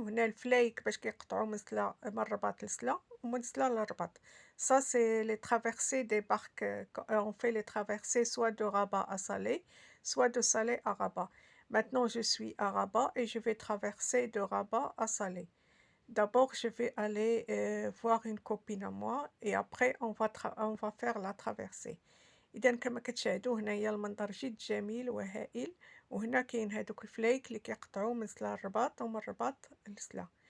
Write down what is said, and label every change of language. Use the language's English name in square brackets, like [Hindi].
[Arabic] وهنا الفلايك باش كيقطعوا من الرباط لسلا ومن سلا للرباط. [French] Ça c'est les traversées des barques. On fait les traversées soit de Rabat à Salé, soit de Salé à Rabat. Maintenant je suis à Rabat et je vais traverser de Rabat à Salé. D'abord, je vais aller voir une copine à moi et après on va faire la traversée. [Arabic] إذا كما كتشاهدوا هنايا المنظر جد جميل وهائل. وهنا كاين هادوك الفلايك اللي كيقطعوا من سلا الرباط ومن الرباط لسلا.